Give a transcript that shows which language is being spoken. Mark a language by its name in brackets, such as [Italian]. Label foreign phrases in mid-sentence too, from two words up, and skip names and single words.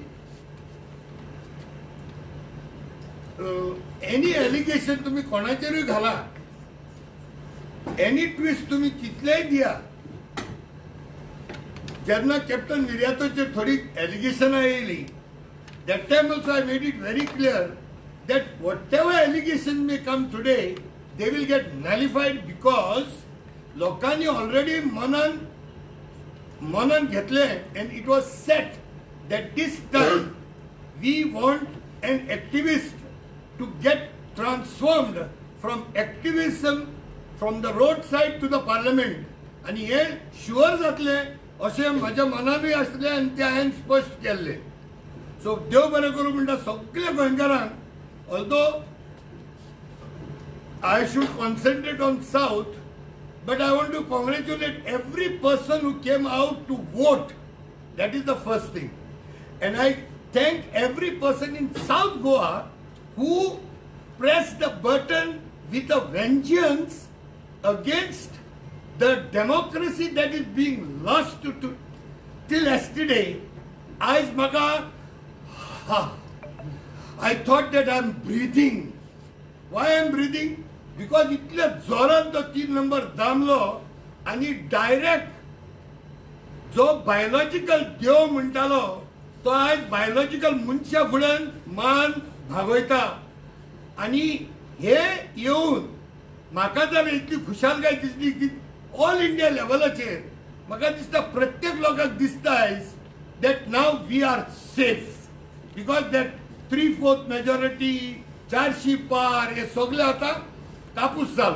[English] any allegation [Konkani] तुम्ही कोणाचेरूय घाला, [English] any twist [Konkani] तुम्ही कितलेय दिया, जेन्ना कॅप्टन निर्यातोचेर थोडी एलिगेशनां येयली, [English] that time also I made it very clear that whatever allegations may come today, they will get nullified because लोकांनी already [Konkani] मनन घेतले [English] and it was set that this time we want an activist to get transformed from activism from the roadside to the parliament [Konkani] आणि हे शुअर जातले अशें म्हाज्या मनानूय आसले आनी ते हांवें स्पश्ट केल्ले. सो देव बरें करूं म्हणटा सगळ्या गोंयकारांक, [English] ऑल्दो I should concentrate on South, but I want to congratulate every person who came out to vote. That is the first thing. And I thank every person in South Goa who pressed the button with a vengeance against the democracy that is being lost to till yesterday. As maga, I thought that I am breathing. Why I am breathing? [Konkani] Because इतल्या जोरान तो 3 नंबर दामलो आणि डायरेक्ट जो बायोलॉजिकल देव म्हणटालो तो आज बायोलॉजिकल मनशा फुड्यान मान भागयता. आणि हे येऊन म्हाका जर इतली खुशालकाय दिसली की [English] all India [Konkani] लेवलाचेर म्हाका दिसता प्रत्येक लोकांक दिसता आयज [English] that now we are safe because that 3/4 majority [Konkani] 400 पार हे सगळे आता कापूस जालो.